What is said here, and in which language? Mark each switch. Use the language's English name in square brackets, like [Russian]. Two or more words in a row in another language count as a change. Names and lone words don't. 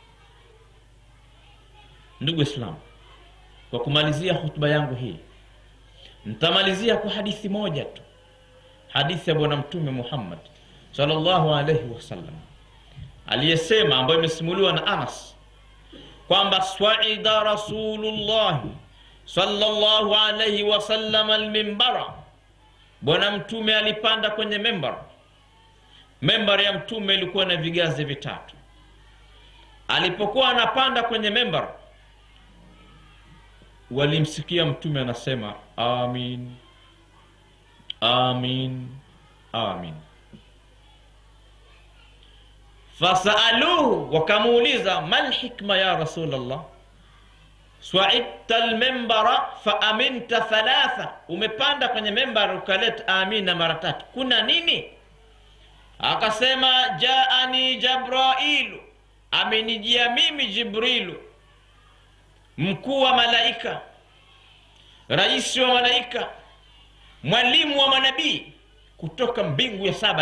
[Swahili] Ndugu Islam, kwa kumalizia hutuba yangu hii, nitamalizia kwa hadithi moja tu, hadithi ya Bwana Mtume Muhammad [Arabic] صلى الله عليه وسلم [Swahili] aliyesema, ambayo imesimuliwa na Anas kwamba [Arabic] صعد رسول الله صلى الله عليه وسلم المنبر, [Swahili] Bwana Mtume alipanda kwenye membar. Membar ya Mtume ilikuwa na vigazi vitatu. Alipokuwa anapanda kwenye membar, walimsikia Mtume anasema amin, amin, amin. Fasaaluhu, wakamuuliza [Arabic] ما الحكمة يا رسول الله صعدت المنبر فأمنت ثلاثا, [Swahili] umepanda kwenye membar ukaleta amina mara tatu, kuna nini? Akasema [Arabic] جاءني جبريل, [Swahili] amenijia mimi Jibrilu, mkuu wa malaika, rais wa malaika, mwalimu wa manabii, kutoka mbingu ya saba.